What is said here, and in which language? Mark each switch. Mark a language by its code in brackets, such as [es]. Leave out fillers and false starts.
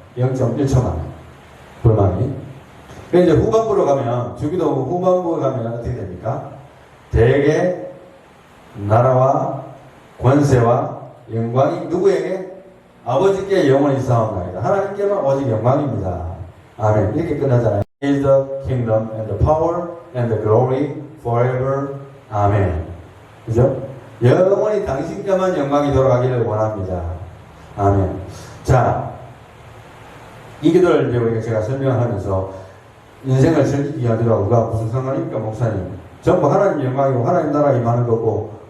[ko] 0.1초만 불만이. 그래서 이제 후반부로 가면 주기도 후반부에 가면 어떻게 됩니까? 대개 나라와 권세와 영광이 누구에게? 아버지께 영원히 있사옵나이다. 하나님께만 오직 영광입니다. 아멘. 이렇게 끝나잖아요. [en] is the kingdom and the power and the glory forever. [ko] 아멘. 그죠? 영원히 당신께만 영광이 돌아가기를 원합니다. 아멘. 자, 이 기도를 이제 우리가 제가 설명하면서 인생을 즐기기 위한 기도하고가 무슨 상관입니까, 목사님? 전부 하나님 영광이고 하나님 나라 임하는 거고